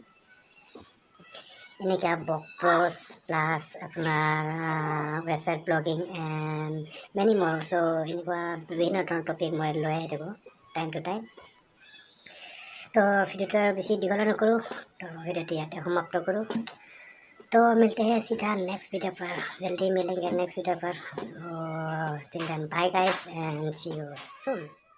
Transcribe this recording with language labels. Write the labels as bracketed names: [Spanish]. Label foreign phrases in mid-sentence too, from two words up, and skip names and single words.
[English] এনেকুৱা post plus আপোনাৰ website blogging and many more. [Assamese] চ' এনেকুৱা বিভিন্ন ধৰণৰ টপিক মই লৈ আহি থাকোঁ [English] time to time. [Assamese] তো ভিডিঅ'টো আৰু বেছি দীঘল নকৰোঁ, তো ভিডিঅ'টো ইয়াতে সমাপ্ত কৰোঁ। [Hindi] तो मिलते हैं सीधा [English] next video [Hindi] पर, जल्दी मिलेंगे [English] next video [Hindi] पर। [English] so till then bye guys and see you soon.